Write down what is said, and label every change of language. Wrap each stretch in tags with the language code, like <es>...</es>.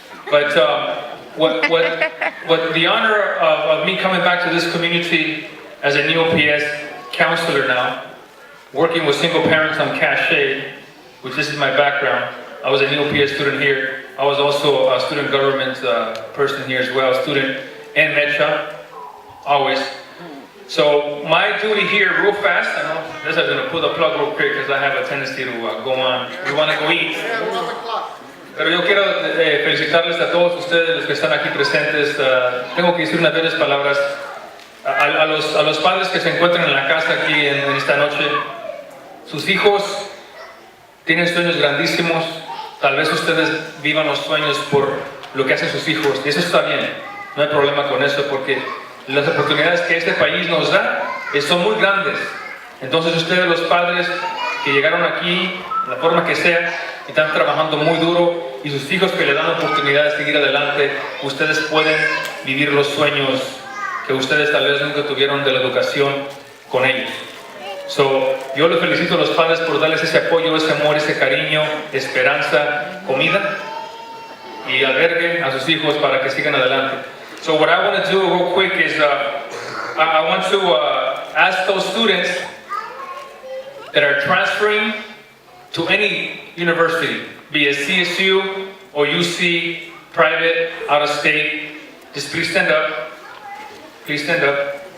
<en>But what the honor of me coming back to this community as an EOPS counselor now, working with single parents on Cascade, which this is my background. I was an EOPS student here. I was also a student government person here as well, student in MECHA, always. So my duty here, real fast, I know this is going to pull the plug real quick because I have a tendency to go on. We want to go eat.</en> <es>Pero yo quiero felicitarles a todos ustedes, los que están aquí presentes. Tengo que decir unas breves palabras a los padres que se encuentran en la casa aquí en esta noche. Sus hijos tienen sueños grandísimos. Tal vez ustedes vivan los sueños por lo que hacen sus hijos. Y eso está bien. No hay problema con eso porque las oportunidades que este país nos da son muy grandes. Entonces ustedes, los padres que llegaron aquí, de la forma que sea, están trabajando muy duro, y sus hijos que le dan la oportunidad de seguir adelante, ustedes pueden vivir los sueños que ustedes tal vez nunca tuvieron de la educación con ellos. Yo les felicito a los padres por darles ese apoyo, ese amor, ese cariño, esperanza, comida y albergue a sus hijos para que sigan adelante.</es> <en>So what I want to do real quick is I want to ask those students that are transferring to any university, be it CSU or UC, private, out of state, just please stand up. Please stand up.</en>